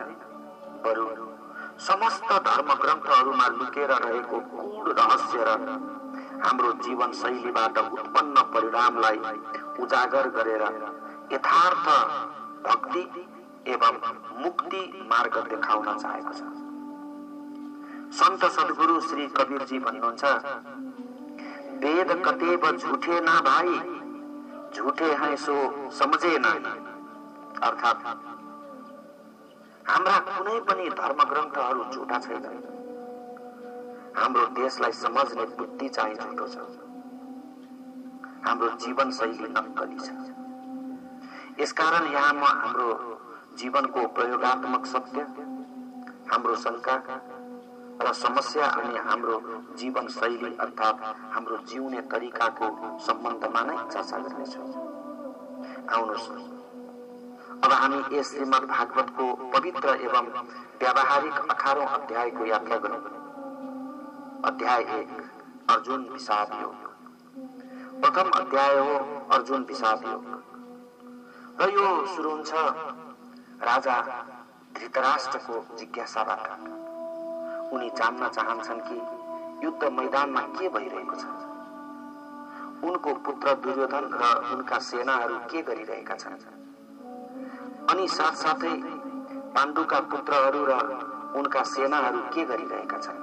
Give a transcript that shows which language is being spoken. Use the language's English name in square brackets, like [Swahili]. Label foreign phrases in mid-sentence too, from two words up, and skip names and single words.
[Nepali] बरु समस्त धर्म ग्रन्थहरूमा लुकेर रहेको गूढ रहस्य र हाम्रो जीवन शैलीबाट उत्पन्न परिणामलाई उजागर गरेर यथार्थ भक्ति एवं मुक्ति मार्ग देखाउन चाहेको छ। संत सद्गुरु श्री कबीरजी भन्नुहुन्छ, [Hindi] वेद कतेब झूठे ना भाई, झूठे हैं सो समझे नहीं। [Nepali] अर्थात हाम्रा कुनै पनि धर्म ग्रन्थहरू झुटा छैनन्, हाम्रो देशलाई समझ्ने बुद्धि चाहिँ झुटो छ, हाम्रो जीवन शैली नक्कली छ। यसकारण यहाँ म हाम्रो जीवनको प्रयोगात्मक सत्य, हाम्रो शंका र समस्या अनि हाम्रो जीवन शैली अर्थात हाम्रो जिउने तरिकाको सम्बन्धमा नै चर्चा गर्नेछौँ। आउनुहोस्, अब हामी यस श्रीमद् भागवतको पवित्र एवं व्यावहारिक 18औं अध्यायको यात्रा गरौँ। अध्याय 1, अर्जुन विषाद योग। प्रथम अध्याय हो अर्जुन विषाद योग र यो सुरु हुन्छ राजा धृतराष्ट्रको जिज्ञासाबाट। उनी जान्न चाहन्छन् कि युद्ध मैदानमा के भइरहेको छ, उनको पुत्र दुर्योधन र उनका सेनाहरू के गरिरहेका छन्, अनि साथसाथै पाण्डुका पुत्रहरू र उनका सेनाहरू के गरिरहेका छन्।